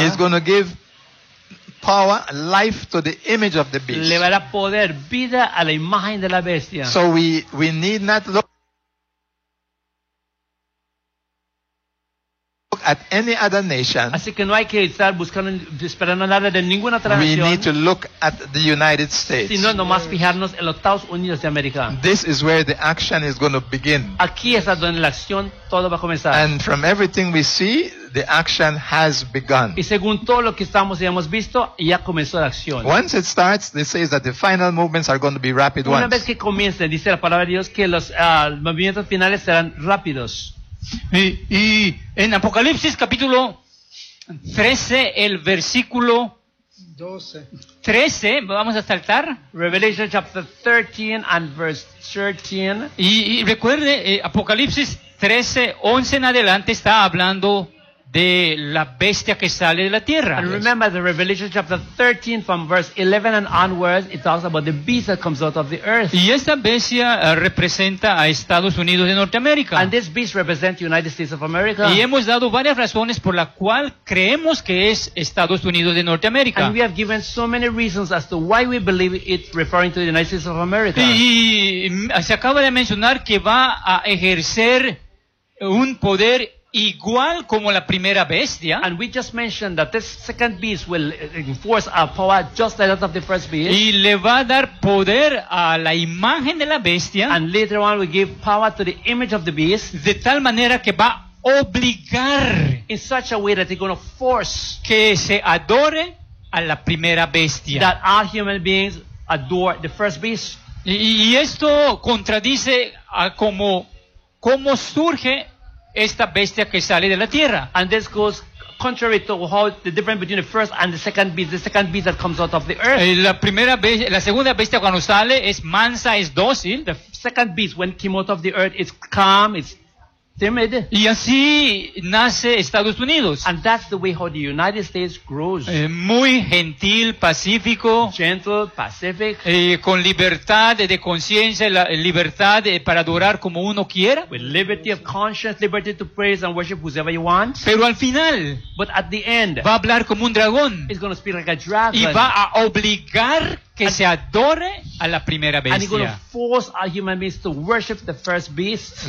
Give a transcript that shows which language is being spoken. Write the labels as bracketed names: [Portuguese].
[English] is going to give power, life to the image of the beast. [Spanish] Le va a dar poder, vida a la imagen de la bestia. [English] So we need not look at any other nation. [Spanish] Así que no hay que estar buscando, esperando nada de ninguna otra nación. [English] We need to look at the United States. [Spanish] Sino nomás fijarnos en los Estados Unidos de América. [English] This is where the action is going to begin. [Spanish] Aquí es donde la acción todo va a comenzar. [English] And from everything we see, the action has begun. [Spanish] Y según todo lo que estamos y hemos visto, ya comenzó la acción. [English] Once it starts, it says that the final movements are going to be rapid ones. [Spanish] Una vez que comience, dice la palabra de Dios que los movimientos finales serán rápidos. Y en Apocalipsis capítulo 13, el versículo 12. 13, vamos a saltar. [English] Revelation chapter 13 and verse 13. [Spanish] Y recuerde, Apocalipsis 13, 11 en adelante está hablando de la bestia que sale de la tierra. [English] And remember the Revelation chapter 13 from verse 11 and onwards, it talks about the beast that comes out of the earth. [Spanish] Y esta bestia representa a Estados Unidos de Norteamérica. [English] And this beast represents the United States of America. [Spanish] Y hemos dado varias razones por la cual creemos que es Estados Unidos de Norteamérica. [English] And we have given so many reasons as to why we believe it referring to the United States of America. [Spanish] Y se acaba de mencionar que va a ejercer un poder igual como la primera bestia. [English] And we just mentioned that this second beast will enforce a power just like that of the first beast. [Spanish] Y le va a dar poder a la imagen de la bestia. [English] And later on will give power to the image of the beast. [Spanish] De tal manera que va a obligar, [English] in such a way that they're going to force, [Spanish] que se adore a la primera bestia. [English] That all human beings adore the first beast. [Spanish] Y esto contradice a cómo surge esta bestia que sale de la tierra. [English] And this goes contrary to how the difference between the first and the second beast that comes out of the earth. [Spanish] La segunda bestia cuando sale es mansa, es dócil. [English] The second beast when came out of the earth is calm, it's timid. [Spanish] Y así nace Estados Unidos. [English] And that's the way how the United States grows. [Spanish] Muy gentil, pacífico. [English] Gentle, pacific. [Spanish] Con libertad de conciencia, libertad para adorar como uno quiera. [English] With liberty of conscience, liberty to praise and worship whoever you want. [Spanish] Pero al final, [English] but at the end, [Spanish] va a hablar como un dragón. [English] It's going to speak like a dragon. [Spanish] Y va a obligar que se adore a la primera bestia. [English] And he's going to force our human beings to worship the first beast.